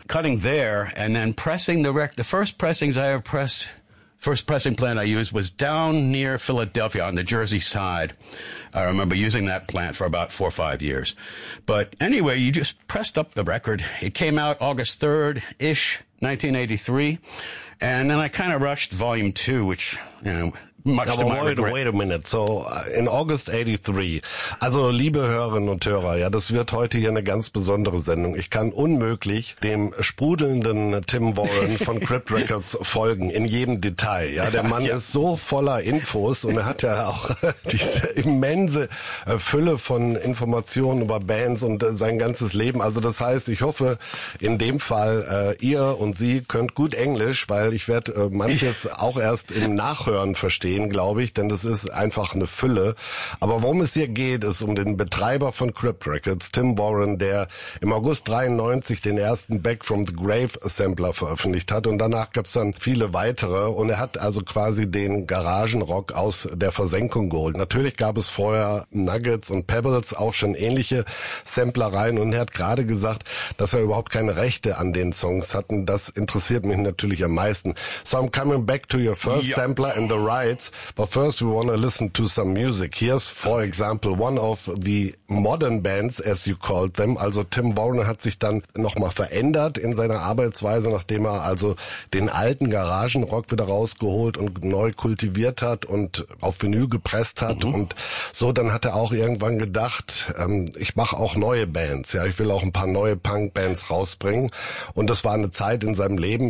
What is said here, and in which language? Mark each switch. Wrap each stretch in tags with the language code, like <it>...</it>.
<en>Cutting there and then pressing the record. The first pressings I ever pressed, first pressing plant I used was down near Philadelphia on the Jersey side. I remember using that plant for about 4 or 5 years. But anyway, you just pressed up the record. It came out August 3rd-ish, 1983. And then I kind of rushed volume two, which, you know, wait a minute. So in August 83,</en> <de>also liebe Hörerinnen und Hörer, ja, das wird heute hier eine ganz besondere Sendung. Ich kann unmöglich dem sprudelnden Tim Warren von Crypt Records folgen, in jedem Detail. Ja, der Mann ist so voller Infos und er hat ja auch diese immense Fülle von Informationen über Bands und sein ganzes Leben. Also das heißt, ich hoffe, in dem Fall, ihr und sie könnt gut Englisch, weil Ich werde manches auch erst im Nachhören verstehen, glaube ich, denn das ist einfach eine Fülle. Aber worum es hier geht, ist um den Betreiber von Crypt Records, Tim Warren, der im August 93 den ersten Back from the Grave Sampler veröffentlicht hat. Und danach gab es dann viele weitere. Und er hat also quasi den Garagenrock aus der Versenkung geholt. Natürlich gab es vorher Nuggets und Pebbles, auch schon ähnliche Samplereien. Und er hat gerade gesagt, dass er überhaupt keine Rechte an den Songs hatten. Das interessiert mich natürlich am meisten.</de> <en>So I'm coming back to your first sampler and the rights. But first we want to listen to some music. Here's, for example, one of the modern bands, as you called them.</en> <de>Also Tim Warren hat sich dann nochmal verändert in seiner Arbeitsweise, nachdem er also den alten Garagenrock wieder rausgeholt und neu kultiviert hat und auf Vinyl gepresst hat. Mhm. Und so, dann hat er auch irgendwann gedacht, ich mache auch neue Bands. Ja, ich will auch ein paar neue Punk-Bands rausbringen. Und das war eine Zeit in seinem Leben.</de>